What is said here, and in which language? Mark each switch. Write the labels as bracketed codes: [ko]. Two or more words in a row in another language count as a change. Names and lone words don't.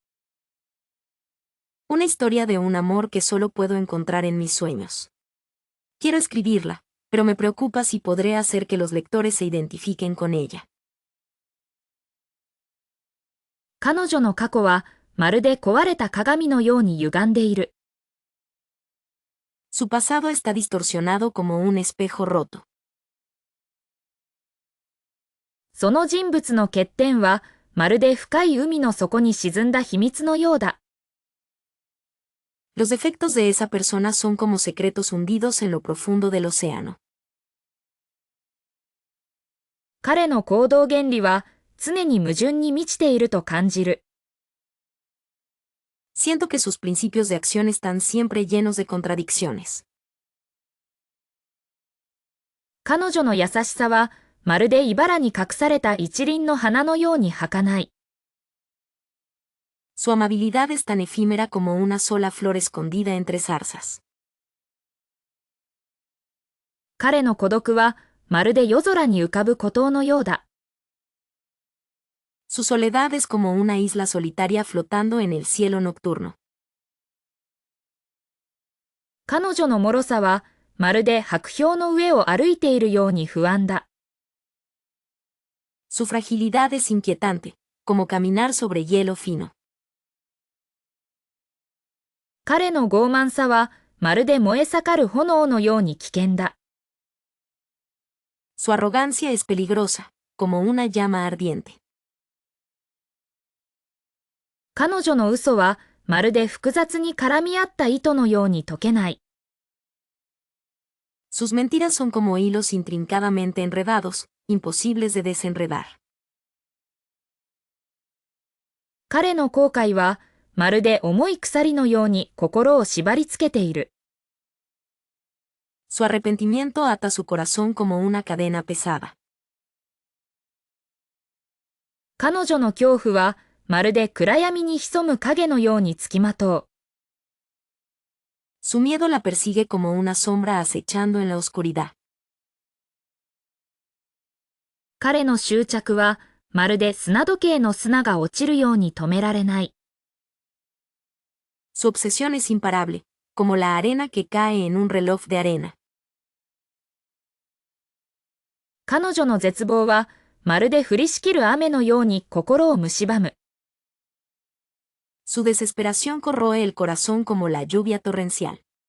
[es] Una historia de un amor que solo puedo encontrar en mis sueños. Quiero escribirla, pero me preocupa si podré hacer que los lectores se identifiquen con ella. [ja] 彼女の過去は、まるで壊れた鏡のように歪んでいる。 [es] Su pasado está distorsionado como un espejo roto. [ja] その人物の欠点は、まるで深い海の底に沈んだ秘密のようだ。 [es] Los defectos de esa persona son como secretos hundidos en lo profundo del océano. [ja] 彼の行動原理は、常に矛盾に満ちていると感じる。 [es] Siento que sus principios de acción están siempre llenos de contradicciones. [ja] 彼女の優しさは、まるで茨に隠された一輪の花のように儚い。 [es] Su amabilidad es tan efímera como una sola flor escondida entre zarzas. [ja] 彼の孤独は、まるで夜空に浮かぶ孤島のようだ。 [es] Su soledad es como una isla solitaria flotando en el cielo nocturno. [ja] 彼女の脆さは、まるで薄氷の上を歩いているように不安だ。 [es] Su fragilidad es inquietante, como caminar sobre hielo fino. [ja] 彼の傲慢さは、まるで燃え盛る炎のように危険だ。 [es] Su arrogancia es peligrosa, como una llama ardiente. [ja] 彼女の嘘は、まるで複雑に絡み合った糸のように解けない。 [es] Sus mentiras son como hilos intrincadamente enredados, imposibles de desenredar. [ja] 彼の後悔は、まるで重い鎖のように心を縛り付けている。 [es] Su arrepentimiento ata su corazón como una cadena pesada. [ja] 彼女の恐怖は、まるで暗闇に潜む影のようにつきまとう。 [es] Su miedo la persigue como una sombra acechando en la oscuridad. [ja] 彼の執着は、まるで砂時計の砂が落ちるように止められない。 [es] Su obsesión es imparable, como la arena que cae en un reloj de arena. [ja] 彼女の絶望は、まるで降りしきる雨のように心を蝕む。 [es] Su desesperación corroe el corazón como la lluvia torrencial.